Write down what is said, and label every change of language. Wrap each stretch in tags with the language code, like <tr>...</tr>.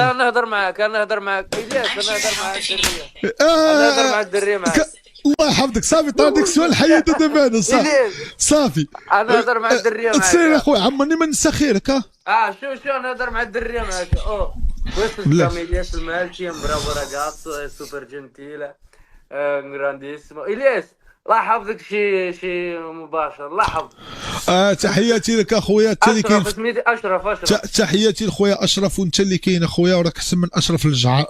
<ar>انا نهضر معاك الياس انا نهضر مع الدريه معاك الله يحفظك. صافي تراديكسيون حيدو دابا انا صافي الياس صافي. انا نهضر مع الدريه تصير معاك اخويا عمرني ما ننسى خيرك. شو نهضر مع الدريه معاك.</ar> <it>questo Blah. Elias Melchi è un bravo ragazzo, è super gentile, è un grandissimo.</it> <ar>الياس الله يحفظك شي مباشر الله يحفظك. تحياتي لك اخويا، انت اللي كاين. اشرف سميتي اشرف تحياتي لخويا اشرف، وانت اللي كاين اخويا، وراك احسن من اشرف الزعر.</ar>